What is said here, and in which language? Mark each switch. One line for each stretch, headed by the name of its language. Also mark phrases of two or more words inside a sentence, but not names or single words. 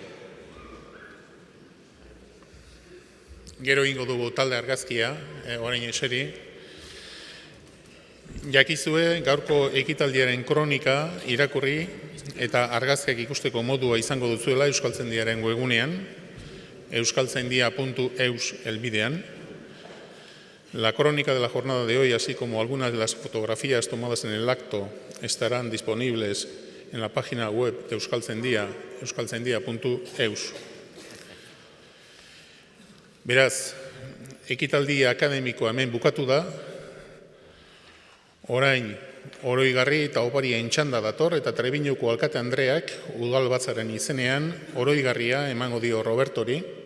Basque: Gero ingo dugu talde argazkia, orain eseri. Jakizue gaurko ekitaldiaren kronika irakurri eta argazkiak ikusteko modua izango duzuela Euskaltzaindiaren webgunean, euskaltzaindia.eus elbidean.
Spanish: La crónica de la jornada de hoy, así como algunas de las fotografías tomadas en el acto, estarán disponibles en la página web de Euskaltzaindia, euskaltzaindia.eus.
Basque: Beraz, ekitaldi akademikoa hemen bukatu da, orain oroigarri eta oparien txanda dator, eta Trebiñuko alkate Andreak udalbatzaren izenean oroigarria emango dio Robertori,